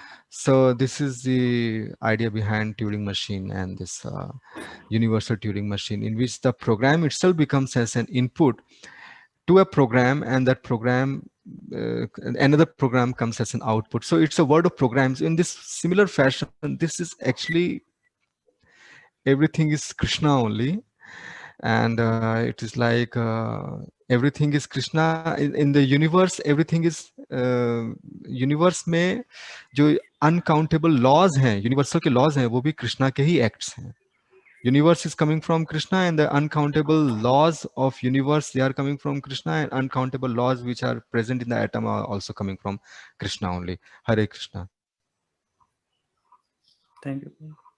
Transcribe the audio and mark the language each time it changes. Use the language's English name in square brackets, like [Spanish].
[English] So this is the idea behind Turing machine and this universal Turing machine, in which the program itself becomes as an input to a program, and that program another program comes as an output. So it's a world of programs. In this similar fashion, this is actually everything is Krishna only, and it is like everything is Krishna in the universe. Everything is [Hindi] universe में जो uncountable laws हैं, universal के laws हैं, वो भी कृष्णा के ही acts हैं. [English] Universe is coming from Krishna, and the uncountable laws of universe, they are coming from Krishna, and uncountable laws which are present in the atom are also coming from Krishna only. Hare Krishna. Thank you.